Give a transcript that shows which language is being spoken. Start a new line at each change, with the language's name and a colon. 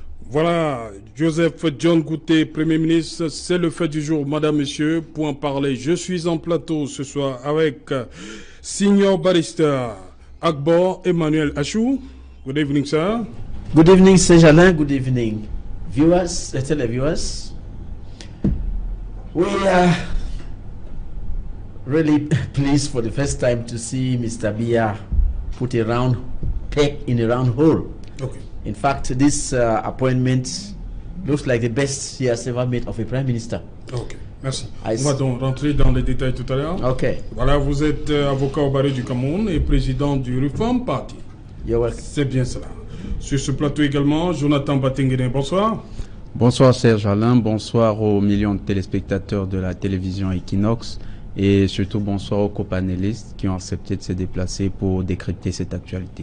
French: Voilà, Joseph John Gouté, Premier ministre, c'est le fait du jour, Madame, Monsieur. Pour en parler, je suis en plateau ce soir avec Senior Barrister Akbor Emmanuel Achou.
English: Good evening, sir. Good evening, Serge Alain. Good evening, viewers, televiewers. We are really pleased for the first time to see Mr. Biya put a round peg in a round hole. Okay. In fact, this appointment looks like the best he has ever made of a prime minister.
French: Ok, merci. On va donc rentrer dans les détails tout à l'heure. Ok. Voilà, vous êtes avocat au barreau du Cameroun et président du Reform Party.
English: You're welcome.
French: C'est bien cela. Sur ce plateau également, Jonathan Batenguene, bonsoir. Bonsoir Serge Alain, bonsoir aux millions de téléspectateurs de la télévision Equinox et surtout bonsoir aux copanélistes qui ont accepté de se déplacer pour décrypter cette actualité.